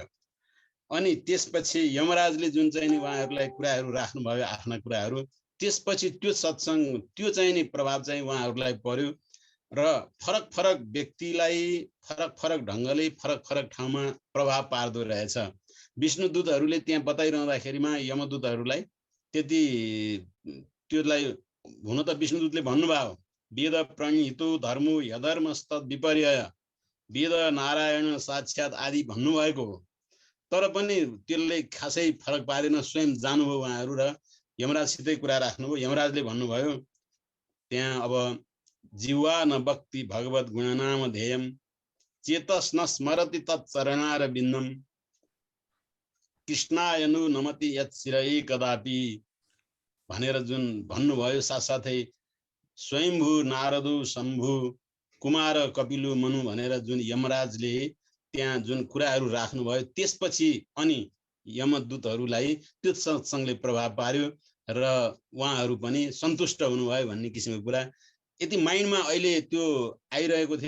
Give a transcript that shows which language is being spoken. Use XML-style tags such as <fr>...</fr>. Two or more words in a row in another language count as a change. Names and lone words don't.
<ne>अनि त्यसपछि यमराजले जुन चाहिँ उहाँहरूलाई कुराहरू राख्नुभयो आफ्ना कुराहरू, त्यसपछि त्यो सत्सङ्ग त्यो चाहिँ नि प्रभाव चाहिँ उहाँहरूलाई पर्यो र फरक फरक व्यक्तिलाई फरक फरक ढङ्गले फरक फरक ठाउँमा प्रभाव पार्दो रहेछ। विष्णुदूतहरूले त्यहाँ बताइरहँदाखेरिमा यमदूतहरूलाई त्यति त्यसलाई हुन त विष्णुदूतले भन्नुभयो</ne> <sa>वेद प्रणीतो धर्मो यधर्मस्तद विपर्य वेद नारायण साक्षात्</sa> <ne>आदि भन्नुभएको हो, तर पनि त्यसले खासै फरक पारेन। स्वयं जानुभयो उहाँहरू र यमराजसितै कुरा राख्नुभयो। यमराजले भन्नुभयो त्यहाँ अब</ne> <sa>जीवा न भक्ति भगवत गुणनाम ध्येयम चेतस न स्मरति तत्चरणार बिन्दम कृष्णायनु नमति यत् शिरै कदापि</sa> <ne>भनेर जुन भन्नुभयो। साथसाथै</ne> <sa>स्वयम्भू नारदु शम्भु कुमार कपिलु मनु</sa> <ne>भनेर जुन यमराजले त्यहाँ जुन कुराहरू राख्नुभयो, त्यसपछि अनि यमदूतहरूलाई त्यो सत्सङ्गले प्रभाव पार्यो र उहाँहरू पनि सन्तुष्ट हुनुभयो भन्ने किसिमको कुरा यति माइन्डमा अहिले त्यो आइरहेको थिएन।</ne>